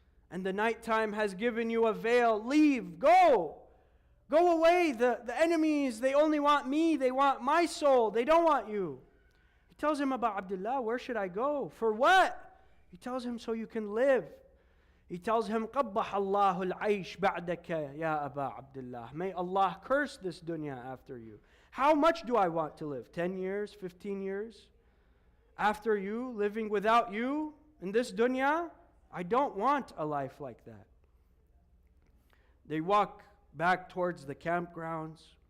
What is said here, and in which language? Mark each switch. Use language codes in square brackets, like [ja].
[en] And the nighttime has given you a veil. Leave, go. Go away. The enemies, they only want me. They want my soul. They don't want you. He tells him about Abdullah, where should I go? For what? He tells him, so you can live. He tells him, [ar] قَبَّحَ اللَّهُ الْعَيْشِ بَعْدَكَ يَا أَبَا Abdullah. [en] May Allah curse this dunya after you. How much do I want to live? 10 years, 15 years? After you, living without you in this dunya? I don't want a life like that. They walk back towards the campgrounds.